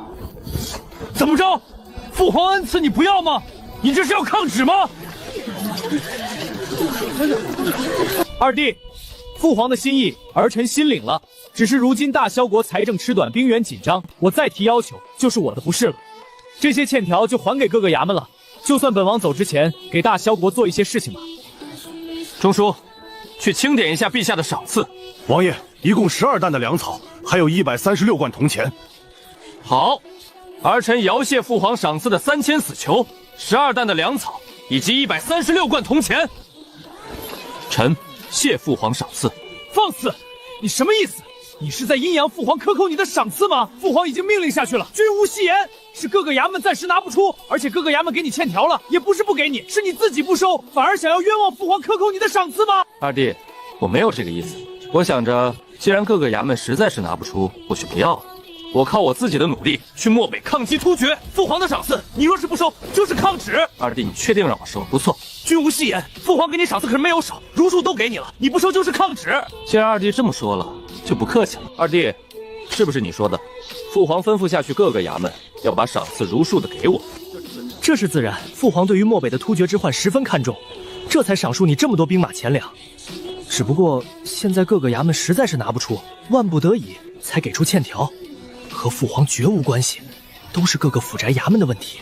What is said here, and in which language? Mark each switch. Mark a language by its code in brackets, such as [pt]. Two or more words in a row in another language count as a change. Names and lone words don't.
[zh] 怎麼着？父皇恩賜你不要嗎？你這是要抗旨嗎？二弟，父皇的心意兒臣心領了，只是如今大蕭國財政吃短，兵源緊張，我再提要求就是我的不是了。這些欠條就還給各個衙門了，就算本王走之前給大蕭國做一些事情吧。中書，去清點一下陛下的賞賜。王爺，一共12擔的糧草，還有136貫銅錢。好，兒臣遙謝父皇賞賜的3000死囚，12擔的糧草，以及136貫銅錢。臣謝父皇賞賜。放肆！你什麼意思？你是在陰陽父皇克扣你的賞賜嗎？父皇已經命令下去了，君無戲言。是各個衙門暫時拿不出，而且各個衙門給你欠條了，也不是不給你，是你自己不收，反而想要冤枉父皇克扣你的賞賜嗎？二弟，我沒有這個意思。我想着，既然各個衙門實在是拿不出，我就不要了。我靠我自己的努力去漠北抗擊突厥。父皇的賞賜，你若是不收，就是抗旨。二弟，你確定讓我收？不錯。君無戲言，父皇給你賞賜可是沒有少，如數都給你了，你不收就是抗旨。既然二弟這麼說了，就不客氣了。二弟，是不是你說的？父皇吩咐下去各個衙門要把賞賜如數的給我。這是自然，父皇對於漠北的突厥之患十分看重，這才賞述你這麼多兵馬錢糧。只不過現在各個衙門實在是拿不出，萬不得已才給出欠條，和父皇絕無關係，都是各個府宅衙門的問題。